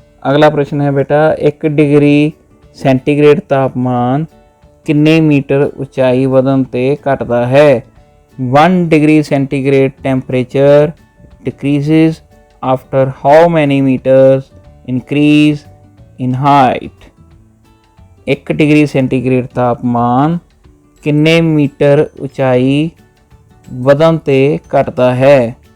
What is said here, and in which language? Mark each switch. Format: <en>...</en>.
<pa>ਅਗਲਾ ਪ੍ਰਸ਼ਨ ਹੈ ਬੇਟਾ, 1 ਡਿਗਰੀ ਸੈਂਟੀਗ੍ਰੇਡ ਤਾਪਮਾਨ ਕਿੰਨੇ ਮੀਟਰ ਉਚਾਈ ਵਧਣ ਤੇ ਘਟਦਾ ਹੈ?</pa> <en>1 degree centigrade temperature decreases after how many meters increase in height?</en> <pa>1 degree centigrade तापमान किन्ने मीटर उचाई ਵਧਣ ਤੇ ਘਟਦਾ ਹੈ।</pa>